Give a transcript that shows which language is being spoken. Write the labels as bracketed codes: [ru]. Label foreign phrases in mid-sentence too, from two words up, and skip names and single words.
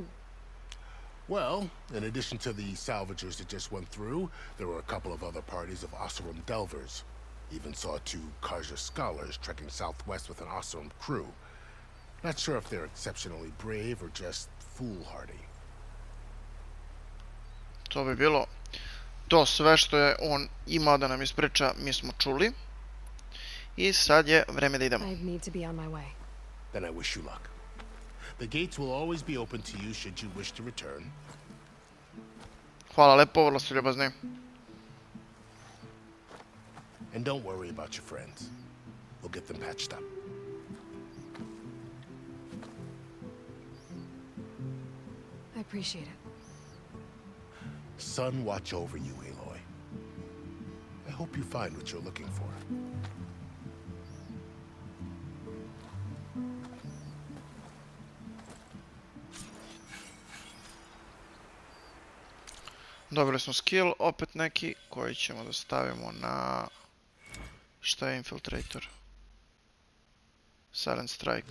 [en] Well, in addition to the salvagers that just went through, there were a couple of other parties of Oseram delvers. Even saw 2 Karja scholars trekking southwest with an Oseram crew. Not sure if they're exceptionally brave or just foolhardy. [sr] To bi bilo to sve što je on imao da nam ispriča, mi smo čuli. I sad je vreme da idemo. [en] I need to be on my way. Then I wish you luck. The gates will always be open to you should you wish to return. [sr] Hvala lepo, vrlo ste ljubazni. [en] And don't worry about your friends. We'll get them patched up. I appreciate it. Sun watch over you, Aloy. I hope you find what you're looking for. [sr] Dobili smo skill, opet neki, koji ćemo da stavimo na... Šta je Infiltrator? Silent Strike.